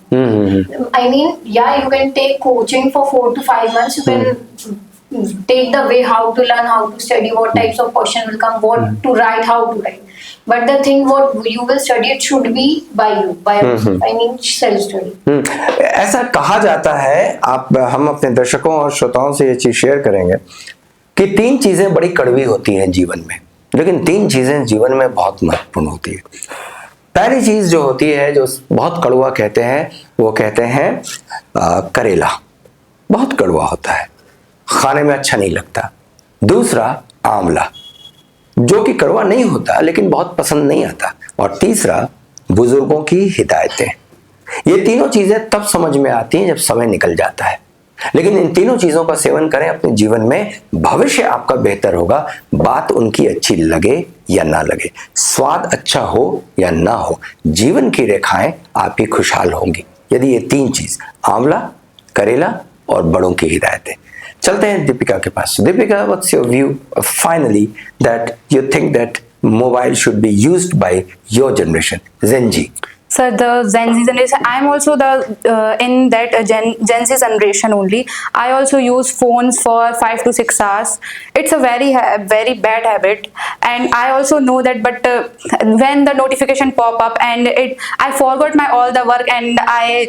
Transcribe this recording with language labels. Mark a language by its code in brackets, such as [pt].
[en] I mean, yeah, you can take coaching for 4 to 5 months. You can take the way how to learn, how to study, what types of question will come, what to write, how to write. But the thing what you will study, it should be by you, by yourself. I mean, self study. [hi] ऐसा कहा जाता है, हम अपने दर्शकों और श्रोताओं से ये चीज शेयर करेंगे कि 3 चीजें बड़ी कड़वी होती हैं जीवन में, लेकिन 3 चीजें जीवन में बहुत महत्वपूर्ण होती है। पहली चीज जो होती है, जो बहुत कड़वा कहते हैं, वो कहते हैं करेला। बहुत कड़वा होता है, खाने में अच्छा नहीं लगता। दूसरा आंवला, जो कि कड़वा नहीं होता लेकिन बहुत पसंद नहीं आता। और तीसरा बुजुर्गों की हिदायतें। ये तीनों चीजें तब समझ में आती हैं जब समय निकल जाता है, लेकिन इन तीनों चीजों का सेवन करें अपने जीवन में, भविष्य आपका बेहतर होगा। बात उनकी अच्छी लगे या ना लगे, स्वाद अच्छा हो या ना हो, जीवन की रेखाएं आपकी खुशहाल होंगी यदि ये 3 चीज, आंवला, करेला और बड़ों की हिदायतें। चलते हैं दीपिका के पास। [en] Deepika, what's your view finally that you think that mobile should be used by your generation, Gen Z? Sir, the Gen Z generation, I'm also in that Gen Z generation only. I also use phones for 5 to 6 hours. It's a very bad habit, and I also know that. But when the notification pop up and I forgot my all the work and I